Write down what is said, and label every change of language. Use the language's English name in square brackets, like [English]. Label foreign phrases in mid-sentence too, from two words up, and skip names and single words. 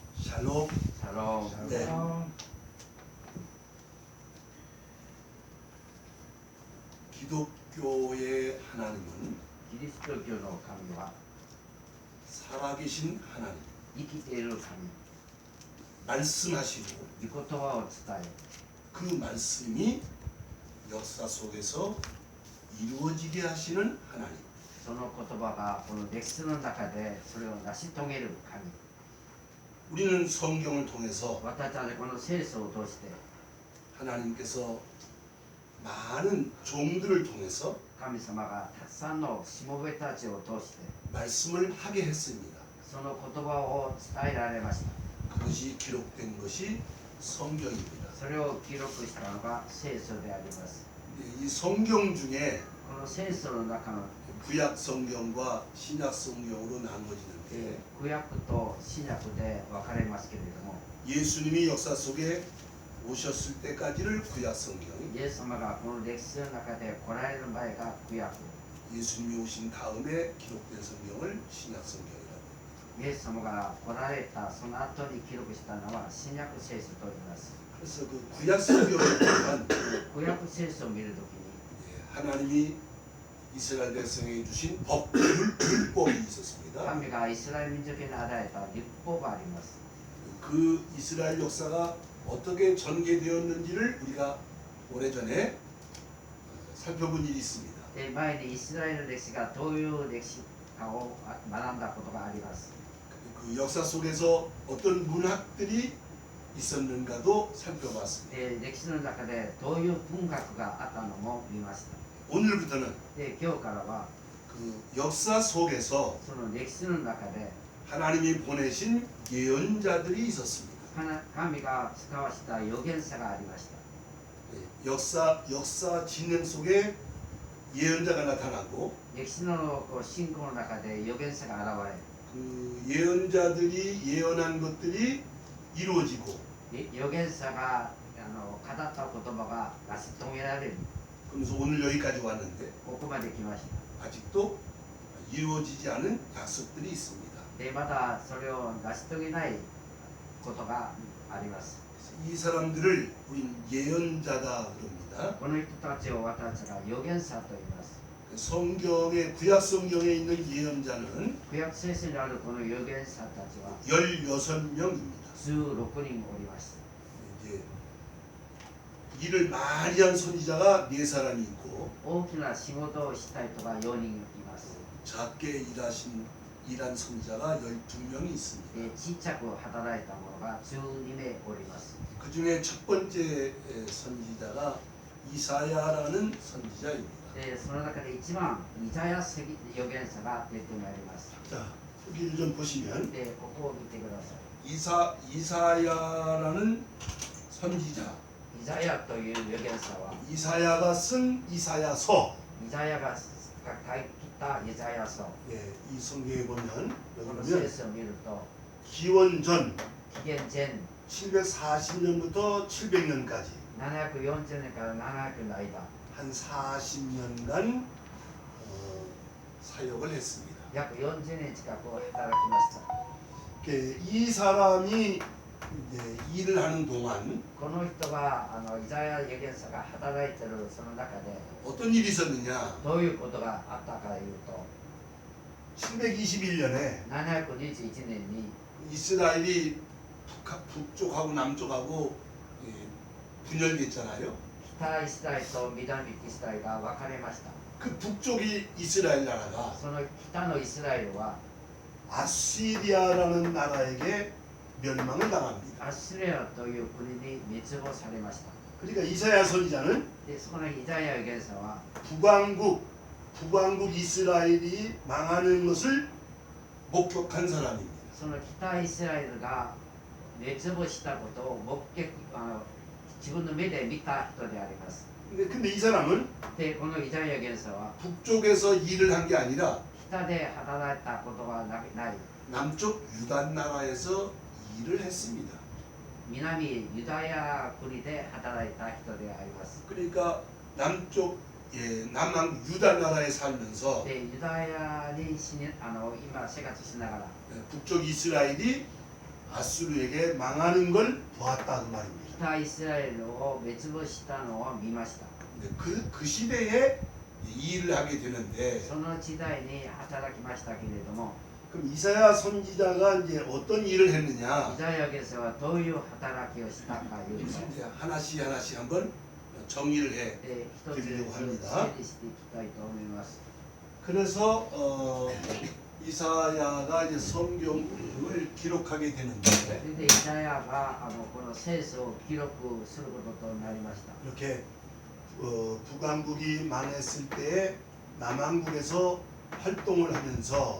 [Korean] 샬롬. 샬롬. 네. 기독교의 하나님은 [Japanese] キリスト教の神は [Korean] 살아계신 하나님, [Japanese] 生きている神、 [Korean] 말씀하시고 [Japanese] 御言葉を伝え、 [Korean] 그 말씀이 역사 속에서 이루어지게 하시는 하나님. [Japanese] その言葉がこの歴史の中でそれを成し遂げる神。 [Korean] 우리는 성경을 통해서 [Japanese] 私たちこの聖書を通して [Korean] 하나님께서 많은 종들을 통해서 [Japanese] 神様がたくさんのしもべたちを通して [Korean] 말씀을 하게 했습니다. [Japanese] その言葉を伝えられました。 [Korean] 그것이 기록된 것이 성경입니다. [Japanese] それを記録したのが聖書であります。 [Korean] 이 성경 중에 [Japanese] この聖書の中の [Korean] 구약 성경과 신약 성경으로 나눠지는데 [Japanese] 旧約と新約で分かれますけれども、 [Korean] 예수님이 역사 속에 오셨을 때까지를 구약 성경, [Japanese] イエス様がこの歴史の中で来られる前が旧約、 [Korean] 예수님이 오신 다음에 기록된 성경을 신약 성경이라고. [Japanese] イエス様が来られたその後に記録したのは新約聖書と言います。 [Korean] 그래서 그 구약 성경을 보면 [Japanese] 旧約聖書を見るときに [Korean] 하나님이 이스라엘 백성에게 주신 율법이 있었습니다. [Japanese] 神がイスラエル民族に与えた律法があります。 [Korean] 그 이스라엘 역사가 어떻게 전개되었는지를 우리가 오래전에 살펴본 일이 있습니다. [Japanese] で前にイスラエルの歴史がどういう歴史かを学んだことがあります。 [Korean] 그 역사 속에서 어떤 문학들이 있었는가도 살펴봤습니다. [Japanese] で歴史の中でどういう文学があったのも見ました。 [Korean] 오늘부터는 [Japanese] で今日からは [Korean] 그 역사 속에서 [Japanese] その歴史の中で [Korean] 하나님이 보내신 예언자들이 있었습니다. [Japanese] 神が使わした預言者がありました。 [Korean] 역사 진행 속에 예언자가 나타나고 [Japanese] 歴史の進行の中で預言者が現れ、 [Korean] 그 예언자들이 예언한 것들이 이루어지고 [Japanese] 預言者が語った言葉が成し遂げられる。 [Korean] 그러면서 오늘 여기까지 왔는데 [Japanese] ここまで来ました。 [Korean] 아직도 이루어지지 않은 약속들이 있습니다. [Japanese] でまだそれを成し遂げないことがあります。 [Korean] 이 사람들을 우린 예언자다 그럽니다. [Japanese] この人たちを私たちが預言者と言います。 [Korean] 성경의 구약 성경에 있는 예언자는 [Japanese] 旧約聖書にあるこの預言者たちは [Korean] 16명입니다. [Japanese] 16人おります。 [Korean] 이제 일을 많이 한 선지자가 4사람이 있고 [Japanese] 大きな仕事をした人が4人います。 [Korean] 작게 일한 선지자가 12명이 있습니다. [Japanese] でちっちゃく働いた者が12名おります。 [Korean] 그 중에 첫 번째 선지자가 이사야라는 선지자입니다. [Japanese] でその中で一番イザヤ預言者が出てまいります。 [Korean] 자, 여기를 좀 보시면 [Japanese] でここを見てください。 [Korean] 이사야라는 선지자, [Japanese] イザヤという預言者は [Korean] 이사야가 쓴 이사야서. [Japanese] イザヤが書いたイザヤ書。 [Korean] 예, 이 성경에 보면 [Japanese] この [Korean] 여기 [Japanese] 聖 [Korean] 보면 [Japanese] 書を見ると [Korean] 기원전 [Japanese] 紀元前 [Korean] 740년부터 700년까지 [Japanese] 740 年から700の間 [Korean] 한 40년간 사역을 했습니다. [Japanese] 約40年近く働きました。 [Korean] 이 사람이 이제 일을 하는 동안 [Japanese] この人がイザヤ預言者が働いているその中で [Korean] 어떤 일이 있었느냐? [Japanese] どういうことがあったかというと [Korean] 721년에 [Japanese] 721年に [Korean] 이스라엘이 북쪽하고 남쪽하고 분열됐잖아요. [Japanese] 北イスラエルと南イスラエルが分かれました。 [Korean] 그 북쪽이 이스라엘 나라가 [Japanese] その北のイスラエルは [Korean] 아시리아라는 나라에게 멸망을 당합니다. [Japanese] アッシリアという国に滅亡されました。 [Korean] 그러니까 이사야 선지자는 [Japanese] でそのイザヤ預言者は [Korean] 북왕국 이스라엘이 망하는 것을 목격한 사람입니다. [Japanese] その北イスラエルが滅亡したことを自分の目で見た人であります。 [Korean] 근데 이 사람은 [Japanese] でこのイザヤ預言者は [Korean] 북쪽에서 일을 한 게 아니라 [Japanese] 北で働いたことがない [Korean] 남쪽 유단 나라에서 일을 했습니다. [Japanese] 南ユダヤ国で働いた人であります。 [Korean] 그러니까 남한 유다 나라에 살면서 [Japanese] でユダヤに今生活しながら [Korean] 북쪽 이스라엘이 아수르에게 망하는 걸 보았다 그 말입니다. [Japanese] 北イスラエルを滅亡したのを見ました。 [Korean] 그 시대에 이 일을 하게 되는데 [Japanese] その時代に働きましたけれども、 [Korean] 그럼 이사야 선지자가 이제 어떤 일을 했느냐? [Japanese] イザヤ先生はどういう働きをしたかいうと、 [Korean] 이제 하나씩 하나씩 한번 정리를 해 [Japanese] 一つずつ整理していきたいと思います。 [Korean] 그래서 이사야가 이제 성경을 기록하게 되는데 [Japanese] それでイザヤがこの聖書を記録することとなりました。 [Korean] 이렇게 북왕국이 망했을 때 남왕국에서 활동을 하면서